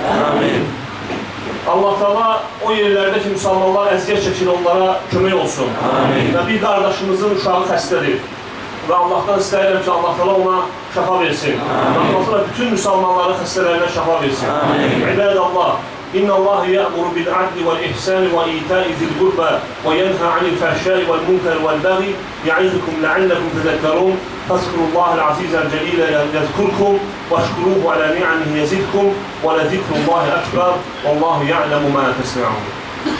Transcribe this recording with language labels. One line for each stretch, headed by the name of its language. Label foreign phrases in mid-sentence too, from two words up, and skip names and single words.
Azerbaijani: Amin. Allah o yerlərdə ki, müsəlmanlar əziyyət çəkir, onlara kömək olsun. Amin. Və bir qardaşımızın uşağı xəstədir. Və Allahdan istəyirəm ki, Allah ona şəfa versin. Amin. Allah bütün müsəlmanların xəstələrinə şəfa versin. Amin. İbadallah.
Arabic: إن الله يأمر بالعدل والإحسان وإيتاء ذي القربى وينهى عن الفحشاء والمنكر والبغي يعظكم لعلكم تذكرون فاذكروا الله العزيز الجليل يذكركم واشكروه على نعمه يزدكم ولذكر الله أكبر والله يعلم ما تصنعون